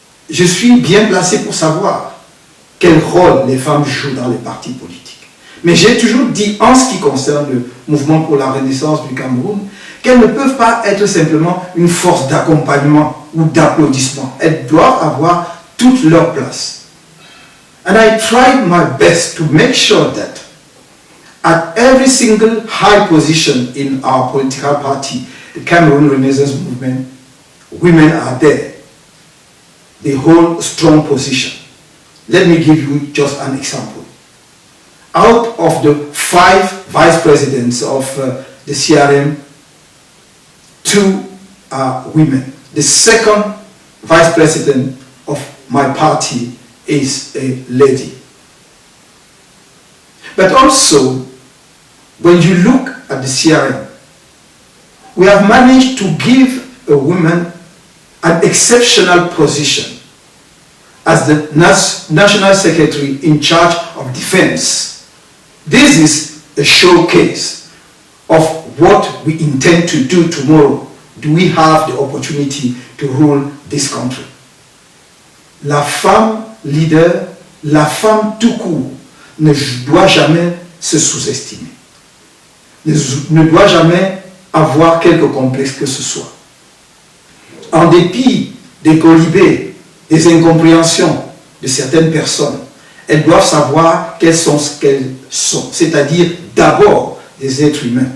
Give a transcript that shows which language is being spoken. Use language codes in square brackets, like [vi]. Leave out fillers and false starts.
[fr] Je suis bien placé pour savoir quel rôle les femmes jouent dans les partis politiques. Mais j'ai toujours dit, en ce qui concerne le mouvement pour la renaissance du Cameroun, qu'elles ne peuvent pas être simplement une force d'accompagnement ou d'applaudissement. Elles doivent avoir toute leur place. [en] And I tried my best to make sure that at every single high position in our political party, the Cameroon Renaissance Movement, women are there. They hold a strong position. Let me give you just an example. Out of the 5 vice presidents of the CRM, 2 are women. The second vice president of my party is a lady. But also, when you look at the CRM, we have managed to give a woman an exceptional position as the National Secretary in charge of defense. This is a showcase of what we intend to do tomorrow. Do we have the opportunity to rule this country? [fr] La femme leader, la femme tout court, ne doit jamais se sous-estimer. Ne doit jamais avoir quelque complexe que ce soit. En dépit des colibés, des incompréhensions de certaines personnes, elles doivent savoir qu'elles sont ce qu'elles sont, c'est-à-dire d'abord des êtres humains.